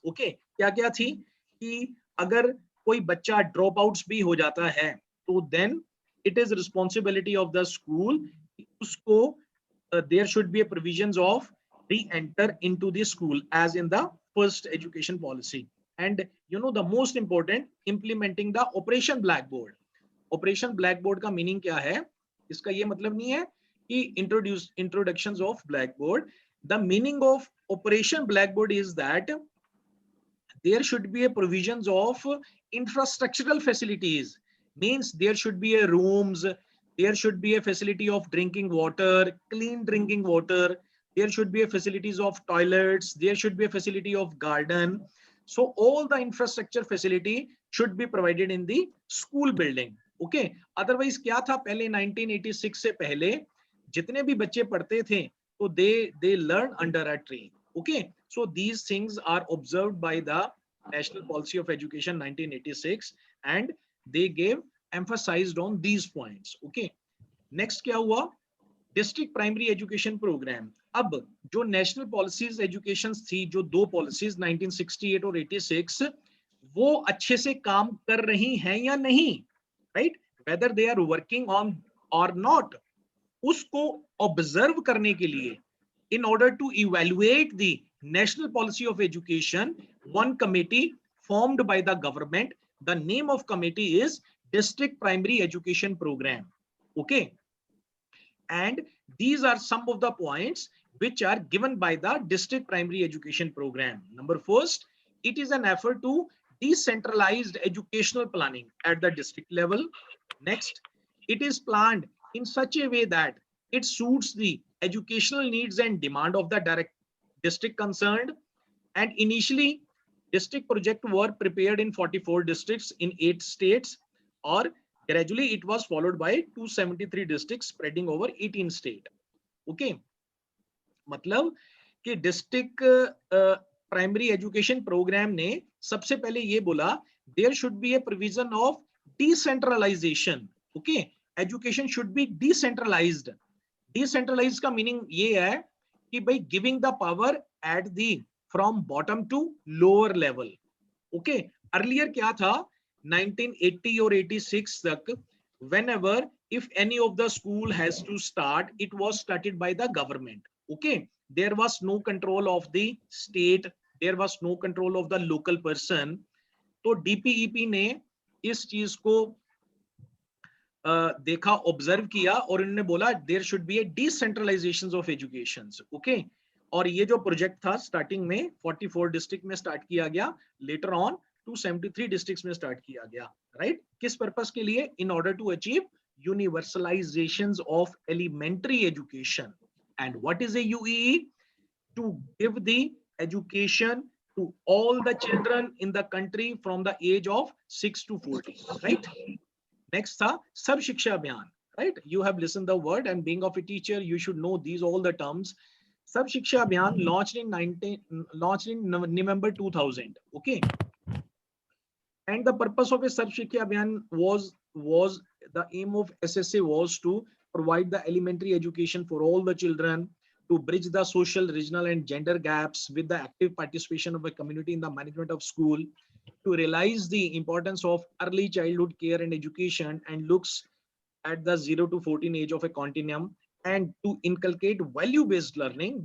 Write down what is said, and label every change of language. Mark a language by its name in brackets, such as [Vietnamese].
[English] Okay, [Hindi] क्या क्या थी कि अगर कोई बच्चा ड्रॉप आउट्स भी हो जाता है तो [English] then it is responsibility of the school, उसको there should be a provisions of re-enter into the school as in the first education policy. And the most important, implementing the Operation Blackboard. [Hindi] Operation Blackboard का meaning क्या है? इसका ये मतलब नहीं है कि [English] introductions of Blackboard. The meaning of Operation Blackboard is that there should be a provisions of infrastructural facilities. Means there should be a rooms, there should be a facility of drinking water, clean drinking water, there should be a facilities of toilets, there should be a facility of garden. So all the infrastructure facility should be provided in the school building. [Hindi] Okay, otherwise क्या था पहले 1986 से पहले जितने भी बच्चे पढ़ते थे तो [English] they learn under a tree. Okay, so these things are observed by the National Policy of Education 1986 and they gave emphasized on these points. [Hindi] Okay, next क्या हुआ? District primary education programme. अब जो नेशनल पॉलिसीज एजुकेशन थी, जो दो policies 1968 और 86, वो अच्छे से काम कर रही हैं या नहीं, right? [English] whether they are working on और not, [Hindi] उसको ऑब्जर्व करने के लिए [English] in order to evaluate the national policy of education, one committee formed by the government, the name of committee is district primary education program. Okay, and these are some of the points which are given by the district primary education program. Number first, it is an effort to decentralized educational planning at the district level. Next, it is planned in such a way that it suits the educational needs and demand of the direct district concerned. And initially, district projects were prepared in 44 districts in 8 states, or gradually it was followed by 273 districts spreading over 18 states. [Hindi] Okay, मतलब कि district primary education programme ने सबसे पहले ये बोला [English] There should be a provision of decentralisation. Okay, education should be decentralised. [Hindi] Decentralised का meaning ये है कि भाई [English] Giving the power at the from bottom to lower level. Okay, earlier [Hindi] क्या था [English] 1980 or 86 तक, whenever if any of the school has to start, it was started by the government. Okay, there was no control of the state, there was no control of the local person. [Hindi] तो DPEP ने इस चीज को देखा, observe किया और इन्होंने बोला [English] There should be a decentralisation of education. [Hindi] Okay, और ये जो प्रोजेक्ट था स्टार्टिंग में 44 डिस्ट्रिक्ट में स्टार्ट किया गया, लेटर ऑन 273 डिस्ट्रिक्ट्स में स्टार्ट किया गया, राइट? किस पर्पस के लिए? [English] In order to achieve universalisations of elementary education. And what is a UEE? To give the education to all the children in the country from the age of 6 to 14, right? [Hindi] Next था सर्व शिक्षा अभियान, right? [English] You have listened the word, and being of a teacher you should know these all the terms. Sarva Shiksha Abhiyan launched in November 2000. Okay, and the purpose of a Sarva Shiksha Abhiyan was the aim of SSA was to provide the elementary education for all the children, to bridge the social, regional and gender gaps with the active participation of the community in the management of school, to realize the importance of early childhood care and education and looks at the 0 to 14 age of a continuum, and to inculcate value-based learning.